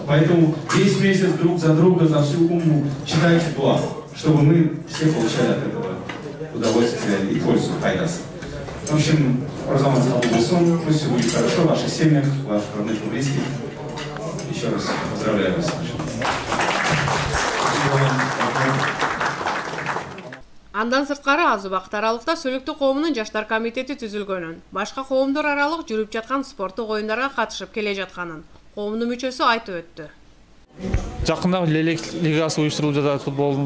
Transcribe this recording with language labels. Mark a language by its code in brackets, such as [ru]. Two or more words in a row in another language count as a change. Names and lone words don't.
[ru] Поэтому весь месяц друг за друга, за всю умму читайте дуа, чтобы мы все получали от этого удовольствие и пользу, хайдас. В общем, Рамазан Аллаху, пусть все будет хорошо в ваших семьях, в ваших родных и близких. Еще раз поздравляю вас. [ky] Андан сырткары аз убакыт аралыкта Сүлүктүү коомунун жаштар комитети түзүлгөнүн, башка коомдор аралык жүрүп жаткан спорттук оюндарга катышып келе жатканын коомдун мүчөсү айтып өттү. Жакында Лелек лигасы уюштурулуп жатат футболдун.